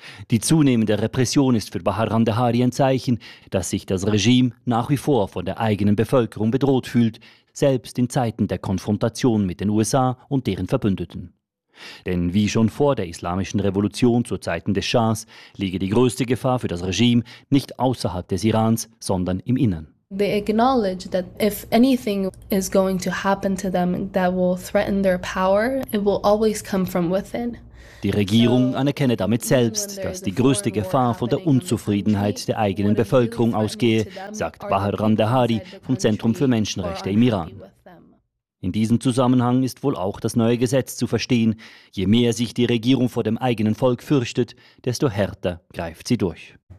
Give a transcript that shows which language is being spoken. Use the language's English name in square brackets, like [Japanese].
[German] Die zunehmende Repression ist für Bahar Randahari ein Zeichen, dass sich das Regime nach wie vor von der eigenen Bevölkerung bedroht fühlt, selbst in Zeiten der Konfrontation mit den USA und deren Verbündeten. Denn wie schon vor der islamischen Revolution zu Zeiten des Schahs, liege die größte Gefahr für das Regime nicht außerhalb des Irans, sondern im Innern. [English] They acknowledge that if anything is going to happen to them that will threaten their power, it will always come from within. [German] Die Regierung anerkenne damit selbst, dass die größte Gefahr von der Unzufriedenheit der eigenen Bevölkerung ausgehe, sagt Bahar Randahari vom Zentrum für Menschenrechte im Iran. In diesem Zusammenhang ist wohl auch das neue Gesetz zu verstehen. Je mehr sich die Regierung vor dem eigenen Volk fürchtet, desto härter greift sie durch.